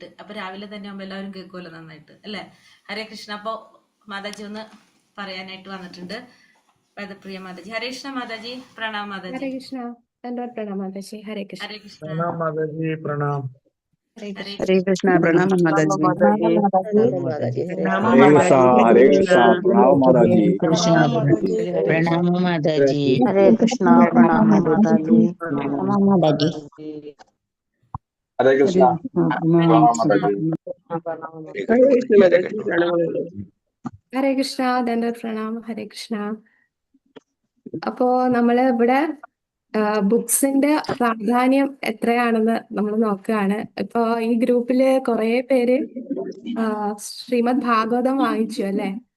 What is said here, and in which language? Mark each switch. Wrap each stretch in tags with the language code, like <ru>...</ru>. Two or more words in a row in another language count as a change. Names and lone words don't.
<ml>അപ്പൊ രാവിലെ തന്നെ ആകുമ്പോൾ എല്ലാവരും കേൾക്കുമല്ലോ നന്നായിട്ട് അല്ലേ. ഹരേ കൃഷ്ണ. അപ്പോൾ മാതാജി ഒന്ന് പറയാനായിട്ട് വന്നിട്ടുണ്ട്. വേദപ്രിയ മാതാജി. ഹരേ കൃഷ്ണ മാതാജി. പ്രണാം മാതാജി. ഹരേ കൃഷ്ണ. പ്രണാം മാതാജി. ഹരേ കൃഷ്ണ. ഹരേ കൃഷ്ണ. പ്രണാം മാതാജി. പ്രണാം. ഹരേ കൃഷ്ണ. പ്രണാമ മാതാജി.</ml> <hi>हरे कृष्णा प्रणव माताजी. प्रणाम माताजी. हरे कृष्णा प्रणाम माताजी. हरे कृष्णा प्रणव माताजी.</hi> <ml>ഹരേ കൃഷ്ണ. പ്രണാം. ഹരേ കൃഷ്ണ. അപ്പോ നമ്മള് ഇവിടെ ബുക്സിന്റെ പ്രാധാന്യം എത്രയാണെന്ന് നമ്മൾ നോക്കുകയാണ്. ഇപ്പൊ ഈ ഗ്രൂപ്പില് കുറെ പേര് ശ്രീമദ് ഭാഗവതം വാങ്ങിച്ചു അല്ലെ.</ml>